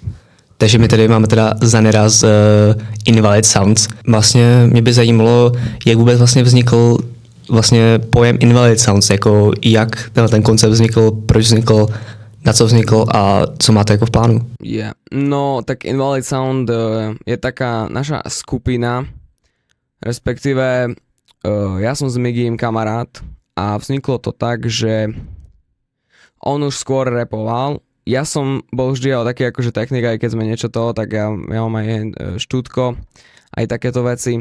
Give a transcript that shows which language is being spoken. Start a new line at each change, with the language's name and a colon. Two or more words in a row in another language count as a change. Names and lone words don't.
Czech: Takže my tady máme teda Zanira z Invalid Sounds. Vlastně mě by zajímalo, jak vůbec vlastně vznikl vlastně pojem Invalid Sounds, jako jak ten koncept vznikl, proč vznikl, na co vznikl a co máte jako v plánu?
English: Yeah.
Slovak: No, tak Invalid Sound je taká naša skupina, respektíve ja som s Migim kamarát a vzniklo to tak, že on už skôr rapoval. Ja som bol vždy taký akože technik, aj keď sme niečo toho, tak ja mám aj štúdko, aj takéto veci.